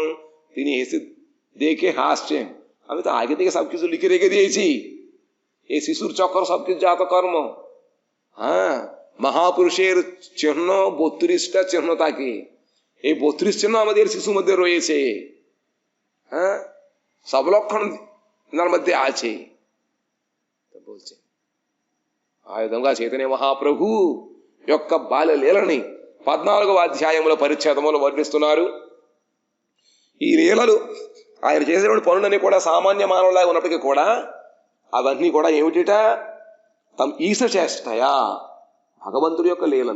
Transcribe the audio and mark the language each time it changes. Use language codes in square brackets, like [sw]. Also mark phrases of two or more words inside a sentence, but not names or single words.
[bn] তিনি এসে দেখে হাসছেন, আমি তো আগে থেকে সবকিছু লিখে রেখে দিয়েছি, এই শিশুর চক্র সবকিছু জাত কর্ম। হ্যাঁ, মহাপুরুষের চিহ্ন 32টা চিহ্ন থাকে, এই 32 চিহ্ন আমাদের শিশুর মধ্যে রয়েছে। হ্যাঁ, সব লক্ষণ মধ্যে আছে। বলছে। [te] ఆ విధంగా చైతన్య మహాప్రభు యొక్క బాల్య లీలని 14వ అధ్యాయంలో పరిచ్ఛేదములో వర్ణిస్తున్నారు. ఈ లీలలు ఆయన చేసేటువంటి పనులన్నీ కూడా సామాన్య మానవులాగా ఉన్నప్పటికీ కూడా అవన్నీ కూడా ఏమిటిట? తమ ఈశ చేస్తాయా భగవంతుడి యొక్క లీలలు.